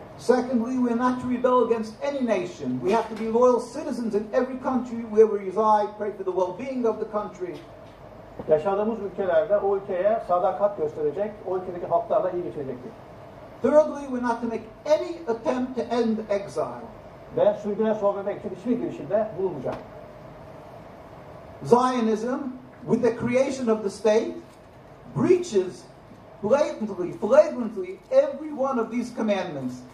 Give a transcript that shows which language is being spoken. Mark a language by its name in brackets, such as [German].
[English] Secondly, we are not to rebel against any nation. We have to be loyal citizens in every country where we reside, pray for the well-being of the country. [Turkish] Yaşadığımız ülkelerde o ülkeye sadakat gösterecek, o ülkedeki halklarla iyi geçirecektik. [English] Thirdly, we're not to make any attempt to end exile. [Turkish] Ben sürgüne son vermek için hiçbir girişimde bulunmayacağım. [English] Zionism, with the creation of the state, breaches flagrantly every one of these commandments.